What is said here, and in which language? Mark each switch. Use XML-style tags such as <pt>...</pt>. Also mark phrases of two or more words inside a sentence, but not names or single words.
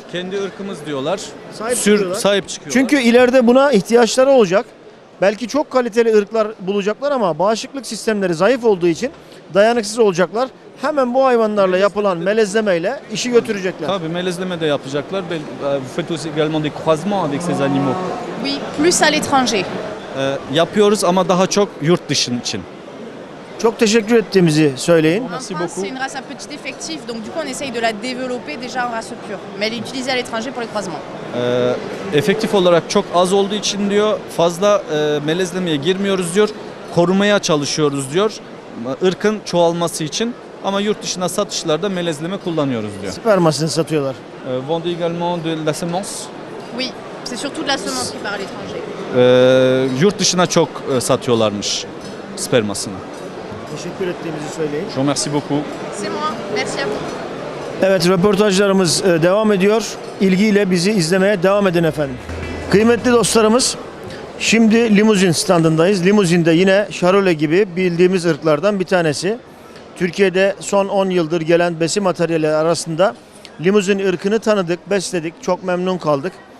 <tr>Kendi ırkımız diyorlar. Sahip çıkıyorlar. Sahip çıkıyorlar. Çünkü ileride buna ihtiyaçları olacak. Belki çok kaliteli ırklar bulacaklar ama bağışıklık sistemleri zayıf olduğu için dayanıksız olacaklar. Hemen bu hayvanlarla yapılan melezlemeyle işi götürecekler. Tabii melezleme de yapacaklar.</tr> <fr>Vous faites aussi également des croisements avec ces animaux. Oui, plus à l'étranger.</fr> <tr>Yapıyoruz ama daha çok yurt dışı için. Çok teşekkür ettiğimizi söyleyin.</tr> <fr>En Merci France, beaucoup. c'est une race à petit effectif, donc du coup on essaye de la développer déjà en race pure. Mais elle est utilisée à l'étranger pour les croisements.</fr> <tr>Efektif olarak çok az olduğu için diyor fazla melezlemeye girmiyoruz diyor. Korumaya çalışıyoruz diyor. Irkın çoğalması için ama yurt dışına satışlarda melezleme kullanıyoruz diyor. Spermasını satıyorlar.</tr> <fr>Vendez également de la semence. Oui, c'est surtout de la semence qui part à l'étranger.</fr> <tr>Yurt dışına çok satıyorlarmış spermasını. Teşekkür ettiğimizi söyleyin.</tr> <fr>Je vous remercie beaucoup. C'est moi, merci à vous.</fr> <tr>Evet, röportajlarımız devam ediyor. İlgiyle bizi izlemeye devam edin efendim. Kıymetli dostlarımız, şimdi limuzin standındayız. Limuzin de yine Charolais gibi bildiğimiz ırklardan bir tanesi. Türkiye'de son 10 yıldır gelen besi materyali arasında limuzin ırkını tanıdık, besledik, çok memnun kaldık.</tr>